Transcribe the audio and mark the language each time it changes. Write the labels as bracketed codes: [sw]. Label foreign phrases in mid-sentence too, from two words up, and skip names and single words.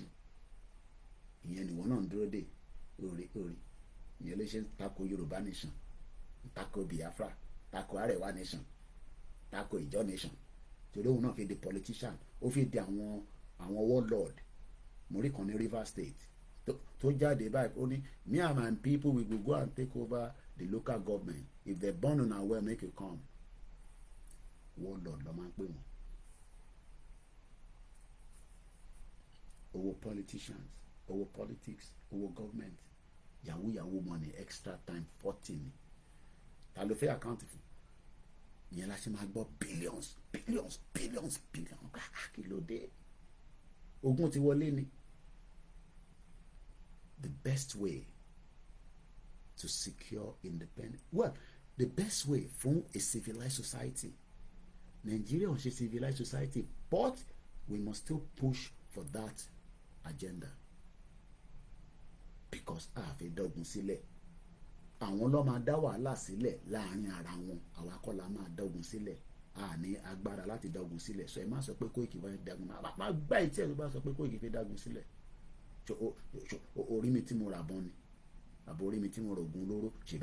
[yo] Ìyẹn ni wọ́n náà ń dúró dé orí ìyẹn ló ṣe ń tako Yorùbá nation, tako Biafra, tako Arewa nation, tako Ìjọ nation. Torí òun náà fi di politician, ó fi di àwọn warlord. Mo rí kan ní Rivers State tó jáde báyìí ó ní [en] me and my people we will go and take over the local government if they born on our well make you come. [yo] Warlord ló máa ń pè wọ́n. Owó politicians, owó politics, owó government, [en] yahoo money, extra time [yo] 40 ni. Ta ló fẹ́ àkáǹtì fún? Ìyẹn la ṣe máa gbọ́ billions. Kí ló dé? Ogun ti wọlé ni. [en] The best way to secure independence, well, the best way for a civilized society. Nigeria is a civilized society, but we must still push for that agenda. [yo] Because a fẹ́ dọ́gun sílẹ̀. Àwọn ló máa dá wàhálà sílẹ̀ láàrin ara wọn, àwa kọ́ la máa dọ́gun sílẹ̀. A ní agbára láti dọ́gun sílẹ̀. So ẹ má sọ pé Koiki fẹ́ dágun. Má gbá ìtí ẹ̀ tó bá sọ pé Koiki fẹ́ dágun sílẹ̀. Orí mi tí mo rà bọ́n ni, àbò orí mi tí mo rògùn olóró.